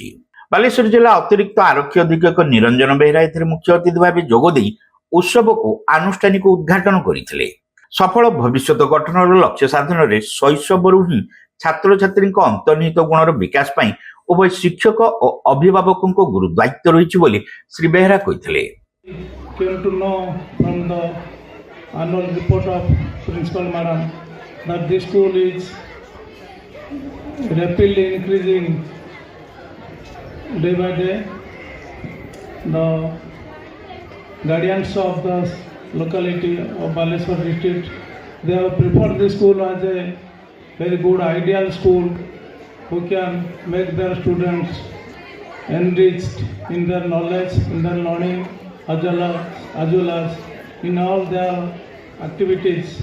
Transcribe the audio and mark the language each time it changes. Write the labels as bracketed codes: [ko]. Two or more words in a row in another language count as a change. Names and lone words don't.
[or] ବାଲେଶ୍ୱର ଜିଲ୍ଲା ଅତିରିକ୍ତ ଆରକ୍ଷୀ ଅଧୀକ୍ଷକ ନିରଞ୍ଜନ ବେହେରା ଏଥିରେ ମୁଖ୍ୟ ଅତିଥି ଭାବେ ଯୋଗଦେଇ ଉତ୍ସବକୁ ଆନୁଷ୍ଠାନିକ ଉଦ୍ଘାଟନ କରିଥିଲେ। ସଫଳ ଭବିଷ୍ୟତ ଗଠନର ଲକ୍ଷ୍ୟ ସାଧନରେ ଶୈଶବରୁ ହିଁ ଛାତ୍ରଛାତ୍ରୀଙ୍କ ଅନ୍ତର୍ନିହିତ ଗୁଣର ବିକାଶ ପାଇଁ ଉଭୟ ଶିକ୍ଷକ ଓ ଅଭିଭାବକଙ୍କ ଗୁରୁ ଦାୟିତ୍ୱ ରହିଛି ବୋଲି ଶ୍ରୀ ବେହେରା କହିଥିଲେ। [en] Came to know from the annual report of Principal Madam that this school is rapidly increasing day by day. The guardians of the locality of Baleshwar district, they have preferred this school as a very good ideal school who can make their students enriched in their knowledge, in their learning, as well as in all their activities.